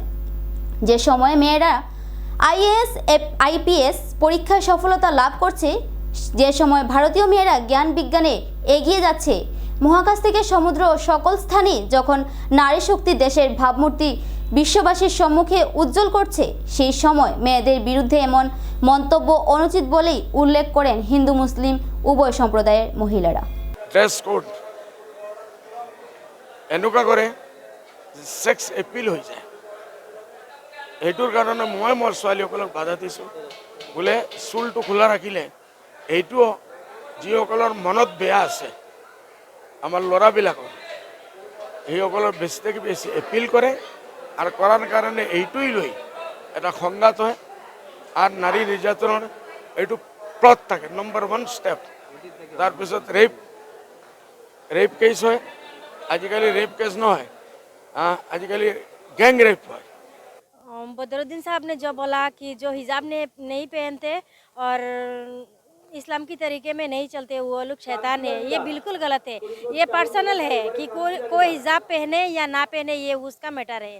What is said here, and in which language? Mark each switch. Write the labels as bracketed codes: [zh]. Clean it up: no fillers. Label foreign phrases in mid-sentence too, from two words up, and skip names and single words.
[bn] যে সময় মেয়েরা আইএএস আইপিএস পরীক্ষায় সফলতা লাভ করছে, যে সময় ভারতীয় মেয়েরা জ্ঞান বিজ্ঞানে এগিয়ে যাচ্ছে, মহাকাশ থেকে সমুদ্র সকল স্থানে যখন নারী শক্তি দেশের ভাবমূর্তি বিশ্ববাসীর সম্মুখে উজ্জ্বল করছে, সেই সময় মেয়েদের বিরুদ্ধে এমন মন্তব্য অনুচিত বলেই উল্লেখ করেন হিন্দু মুসলিম উভয় সম্প্রদায়ের মহিলারা। [en] dress code [as] এনেকুৱা কৰে [en] sex appeal [as] হৈ যায়, এইটোৰ কাৰণে মই মোৰ ছোৱালীসকলক বাধা দিছোঁ। বোলে চুলটো খোলা ৰাখিলে এইটো যিসকলৰ মনত বেয়া আছে, আমাৰ ল'ৰাবিলাকৰ সেইসকলৰ বেছি থেকে বেছি এপিল কৰে আৰু কৰাৰ কাৰণে এইটোই লৈ এটা সংঘাত হয়। আৰু নাৰী নিৰ্যাতনৰ এইটো প্লট থাকে, [en] number 1 step. [as] তাৰপিছত [en] rape case [as] হয়। আজিকালি [en] rape case [as] নহয়, [hi] आजकल गैंग रेप है। बदरुद्दीन साहब ने जो बोला कि जो हिजाब ने नहीं पहनते और इस्लाम की तरीके में नहीं चलते वो लोग शैतान है, ये बिल्कुल गलत है। ये पर्सनल है कि कोई हिजाब पहने या ना पहने, ये उसका मैटर है।